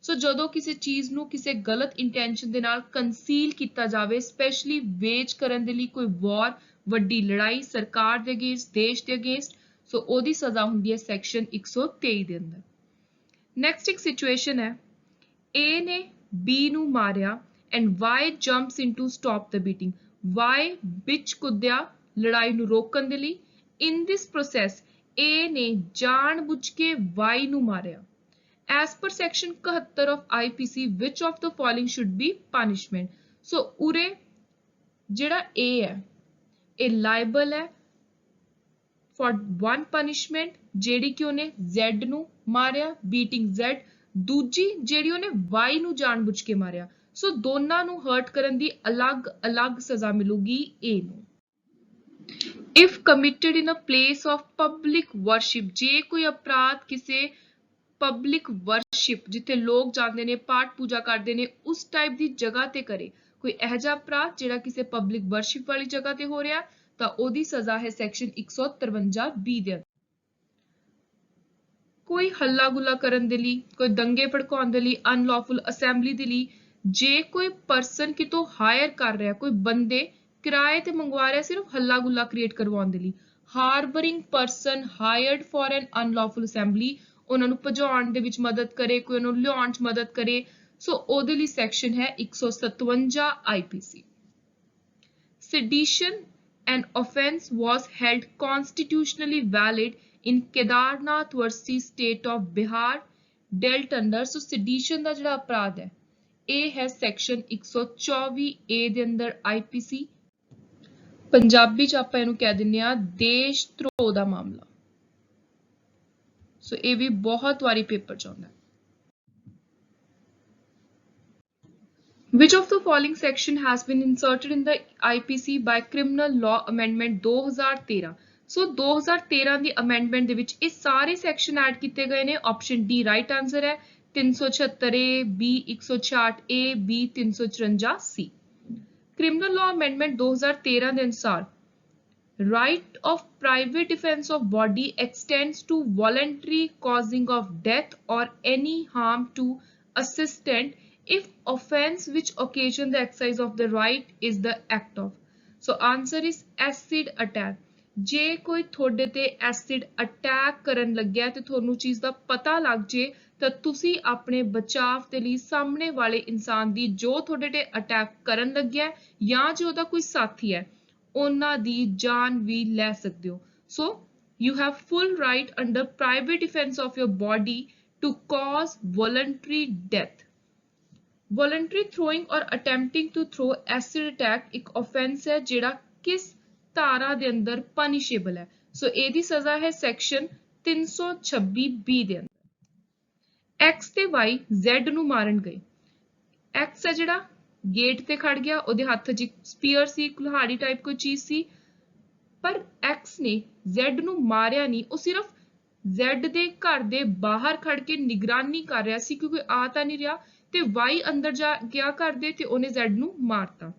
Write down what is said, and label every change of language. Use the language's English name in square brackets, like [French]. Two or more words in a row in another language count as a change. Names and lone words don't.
[Punjabi] ਸੋ ਜਦੋਂ ਕਿਸੇ ਚੀਜ਼ ਨੂੰ ਕਿਸੇ ਗਲਤ ਇੰਟੈਂਸ਼ਨ ਦੇ ਨਾਲ ਕੰਸੀਲ ਕੀਤਾ ਜਾਵੇ, [English] especially wage [Punjabi] ਕਰਨ ਦੇ ਲਈ ਕੋਈ ਵਾਰ, ਵੱਡੀ ਲੜਾਈ ਸਰਕਾਰ ਦੇ ਅਗੇਂਸਟ, ਦੇਸ਼ ਦੇ ਅਗੇਂਸਟ, ਸੋ ਉਹਦੀ ਸਜ਼ਾ ਹੁੰਦੀ ਹੈ ਸੈਕਸ਼ਨ 123 ਦੇ ਅੰਦਰ। ਨੈਕਸਟ ਇੱਕ ਸਿਚੁਏਸ਼ਨ ਹੈ, A ਨੇ B ਨੂੰ ਮਾਰਿਆ [English] and Y jumps in to stop the beating. [Punjabi] Y ਵਿੱਚ ਕੁੱਦਿਆ ਲੜਾਈ ਨੂੰ ਰੋਕਣ ਦੇ ਲਈ। [English] In this process [Punjabi] A ਨੇ ਜਾਣਬੁੱਝ ਕੇ Y ਨੂੰ ਮਾਰਿਆ। [English] As per section 71 of IPC, which of the following should be punishment? [Punjabi] So ਉਰੇ ਜਿਹੜਾ A ਹੈ ਇਹ liable ਹੈ [English] for one punishment, [Punjabi] ਜਿਹੜੀ ਕਿ ਉਹਨੇ Z ਨੂੰ ਮਾਰਿਆ, [English] beating Z, [Punjabi] ਦੂਜੀ ਜਿਹੜੀ ਉਹਨੇ Y ਨੂੰ ਜਾਣਬੁੱਝ ਕੇ ਮਾਰਿਆ। ਸੋ ਦੋਨਾਂ ਨੂੰ ਹਰਟ ਕਰਨ ਦੀ ਅਲੱਗ-ਅਲੱਗ ਸਜ਼ਾ ਮਿਲੂਗੀ A ਨੂੰ। [English] If committed in a place of public worship, [Punjabi] ਜੇ ਕੋਈ ਅਪਰਾਧ ਕਿਸੇ [English] public worship [Punjabi] ਜਿੱਥੇ ਲੋਕ ਜਾਂਦੇ ਨੇ, ਪਾਠ ਪੂਜਾ ਕਰਦੇ ਨੇ, ਉਸ ਟਾਈਪ ਦੀ ਜਗ੍ਹਾ ਤੇ ਕਰੇ ਕੋਈ ਇਹੋ ਜਿਹਾ ਅਪਰਾਧ ਜਿਹੜਾ ਕਿਸੇ [English] public worship [Punjabi] ਵਾਲੀ ਜਗ੍ਹਾ ਤੇ ਹੋ ਰਿਹਾ, ਤਾਂ ਉਹਦੀ ਸਜ਼ਾ ਹੈ ਸੈਕਸ਼ਨ 153B ਦੇ ਅੰਦਰ। ਕੋਈ ਹੱਲਾ ਗੁੱਲਾ ਕਰਨ ਦੇ ਲਈ, ਕੋਈ ਦੰਗੇ ਭੜਕਾਉਣ ਦੇ ਲਈ, [English] unlawful assembly [Punjabi] ਦੇ ਲਈ, ਜੇ ਕੋਈ ਪਰਸਨ ਕਿਤੋਂ ਹਾਇਰ ਕਰ ਰਿਹਾ, ਕੋਈ ਬੰਦੇ ਕਿਰਾਏ ਤੇ ਮੰਗਵਾ ਰਿਹਾ ਸਿਰਫ ਹੱਲਾ ਗੁੱਲਾ ਕ੍ਰੀਏਟ ਕਰਵਾਉਣ ਦੇ ਲਈ, [English] harbouring person hired for an unlawful assembly, [Punjabi] ਉਹਨਾਂ ਨੂੰ ਭਜਾਉਣ ਦੇ ਵਿੱਚ ਮਦਦ ਕਰੇ, ਕੋਈ ਉਹਨੂੰ ਲਿਆਉਣ 'ਚ ਮਦਦ ਕਰੇ, ਸੋ ਉਹਦੇ ਲਈ ਸੈਕਸ਼ਨ ਹੈ 157 IPC। [English] Sedition, an offence, was held constitutionally valid in Kedarnath versus state of Bihar, dealt under, so sedition [Punjabi] ਦਾ ਜਿਹੜਾ ਅਪਰਾਧ ਹੈ ਇਹ ਹੈ ਸੈਕਸ਼ਨ 124A ਦੇ ਅੰਦਰ IPC। ਪੰਜਾਬੀ ਚ ਆਪਾਂ ਇਹਨੂੰ ਕਹਿ ਦਿੰਦੇ ਆ ਦੇਸ਼ ਧਰੋਹ ਦਾ ਮਾਮਲਾ। ਸੋ ਇਹ ਵੀ ਬਹੁਤ ਵਾਰੀ ਪੇਪਰ ਚ ਆਉਂਦਾ ਹੈ। [English] Which of the following section has been inserted in the IPC by Criminal Law Amendment 2013? [Punjabi] ਸੋ 2013 ਦੀ ਅਮੈਂਡਮੈਂਟ ਦੇ ਵਿੱਚ ਇਹ ਸਾਰੇ ਸੈਕਸ਼ਨ ਐਡ ਕੀਤੇ ਗਏ ਨੇ। [English] option D right answer ਹੈ, 376A, B 166A, B 354C। Criminal Law Amendment 2013 [Punjabi] ਦੇ ਅਨੁਸਾਰ [English] right of private defense of body extends to voluntary causing of death or any harm to assistant if offense which occasion the exercise of the right is the act of, so answer is acid attack। [Punjabi] ਜੇ ਕੋਈ ਤੁਹਾਡੇ ਤੇ [English] acid attack [Punjabi] ਕਰਨ ਲੱਗਿਆ ਤੇ ਤੁਹਾਨੂੰ ਚੀਜ਼ ਦਾ ਪਤਾ ਲੱਗ ਜੇ ਤਾਂ ਤੁਸੀਂ ਆਪਣੇ ਬਚਾਵ ਦੇ ਲਈ ਸਾਹਮਣੇ ਵਾਲੇ ਇਨਸਾਨ ਦੀ ਜੋ ਤੁਹਾਡੇ ਤੇ ਅਟੈਕ ਕਰਨ ਲੱਗਿਆ ਜਾਂ ਜੋ ਉਹਦਾ ਕੋਈ ਸਾਥੀ ਹੈ ਉਹਨਾਂ ਦੀ ਜਾਨ ਵੀ ਲੈ ਸਕਦੇ ਹੋ। [English] ਸੋ you have full right under private defense of your body to cause voluntary death। Voluntary throwing or attempting to throw acid attack [Punjabi] ਇੱਕ offense ਹੈ ਜਿਹੜਾ ਕਿਸ ਧਾਰਾ ਦੇ ਅੰਦਰ punishable ਹੈ। ਸੋ ਇਹਦੀ ਸਜ਼ਾ ਹੈ ਸੈਕਸ਼ਨ 326B ਦੇ ਅੰਦਰ। X ਤੇ Y Z ਨੂੰ ਮਾਰਨ ਗਏ। X ਹੈ ਜਿਹੜਾ ਗੇਟ ਤੇ ਖੜ ਗਿਆ, ਉਹਦੇ ਹੱਥ 'ਚ ਸਪੀਅਰ ਸੀ, ਕੁल्हाड़ी ਟਾਈਪ ਕੋਈ ਚੀਜ਼ ਸੀ, ਪਰ X ਨੇ Z ਨੂੰ ਮਾਰਿਆ ਨਹੀਂ, ਉਹ ਸਿਰਫ Z ਦੇ ਘਰ ਦੇ ਬਾਹਰ ਖੜ ਕੇ ਨਿਗਰਾਨੀ ਕਰ ਰਿਹਾ ਸੀ ਕਿਉਂਕਿ ਆ ਤਾਂ ਨਹੀਂ ਰਿਹਾ, ਤੇ Y ਅੰਦਰ ਜਾ ਗਿਆ ਘਰ ਦੇ ਤੇ ਉਹਨੇ Z ਨੂੰ ਮਾਰਤਾ।